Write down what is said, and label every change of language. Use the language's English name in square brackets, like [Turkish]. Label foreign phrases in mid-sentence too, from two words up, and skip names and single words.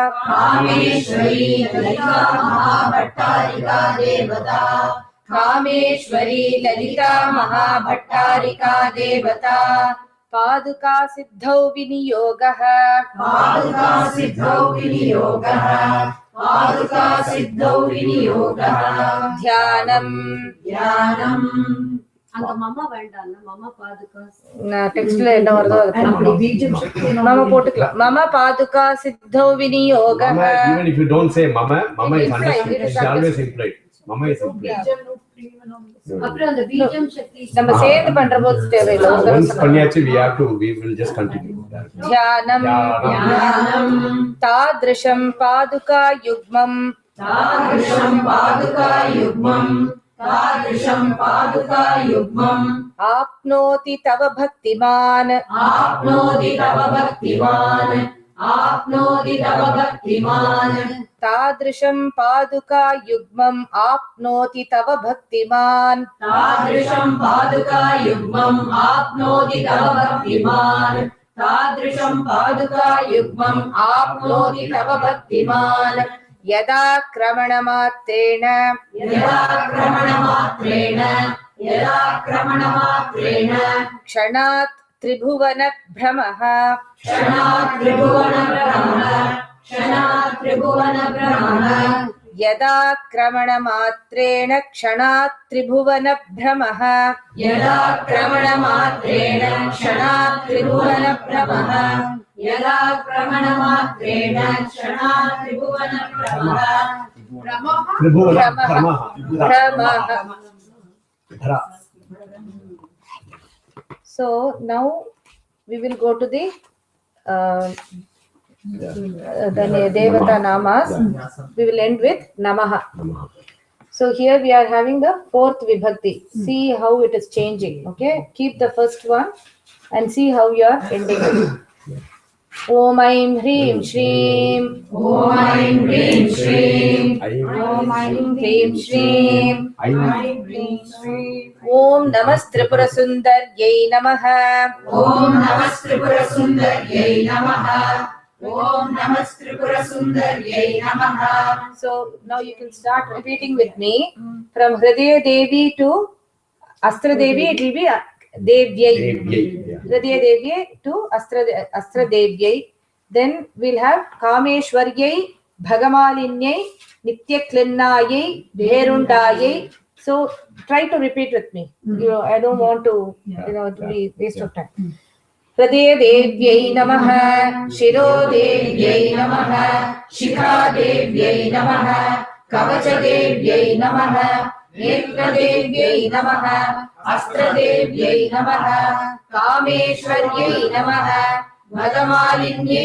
[Sanskrit] पादुका सिद्धौ विनियोगः ध्यानम् [Tamil] அங்க மமா வேண்டாம்ல, [Sanskrit] मम पादुका. [Tamil] டெக்ஸ்ட்ல என்ன வருதோ அது மம போட்டுக்கலாம். [Sanskrit] मम पादुका सिद्धौ विनियोगः. [English] Mama, even if you don't say mama, mama is Implied, understood. it is It's always implied. Mama is implied. [Tamil] அப்புறம் அந்த பீஜம் சக்தி நம்ம சேர்ந்து பண்ற போது தேவையில்லை. [English] Once பண்ணியாச்சு, we will just continue. [Sanskrit] ध्यानम् तादृशं पादुका युग्मम् तादृशं पादुका युग्मम् तादृशं पादुका युग्मम् आप्नोति तव भक्तिमान् आप्नोति तव भक्तिमान् आप्नोति तव भक्तिमान् तादृशं पादुका युग्मम् आप्नोति तव भक्तिमान् तादृशं पादुका युग्मम् आप्नोति तव भक्तिमान् तादृशं पादुका युग्मम् आप्नोति तव भक्तिमान् यदा क्रमणमात्रेण यदा क्षणात् त्रिभुवन भ्रमः क्षणात् त्रिभुवन भ्रमः यदा क्रमणमात्रेण क्षणात् त्रिभुवन भ्रमः यदा क्रमणमात्रेण क्षणात् त्रिभुवन भ्रमः यदा क्रमणमात्रेण क्षणात् त्रिभुवन भ्रमः Tribhuvana भ्रमः Brahma. भ्रमः. [English] So now we will go to the Devata Namas. We will end with Namaha. So here we are having the fourth Vibhakti. See how it is changing. Okay, keep the first one and see how you are ending it. [Sanskrit] ॐ ऐं ह्रीं श्रीं. ॐ ऐं ह्रीं श्रीं. ॐ ऐं ह्रीं श्रीं. ऐं ह्रीं श्रीं. ॐ नमस्त्रिपुर सुन्दर्यै नमः. ॐ नमस्त्रिपुर सुन्दर्यै नमः. ॐ नमस्त्रिपुर सुन्दर्यै नमः. [English] So now you can start repeating with me. From Hridaya Devi to Astra Devi, it will be Devyai. Hridaya Devi to Astra Devyai. Then we'll have Kameshwaryai, Bhagamalinyai, Nitya Klinnayai, Bherundayai. So try to repeat with me. I don't want to, to be waste of time. [Sanskrit] हृदय देव्यै नमः शिरो देव्यै नमः शिखा देव्यै नमः कवच देव्यै नमः नेत्र देव्यै नमः अस्त्र देव्यै नमः कामेश्वर्यै नमः भगमालिन्यै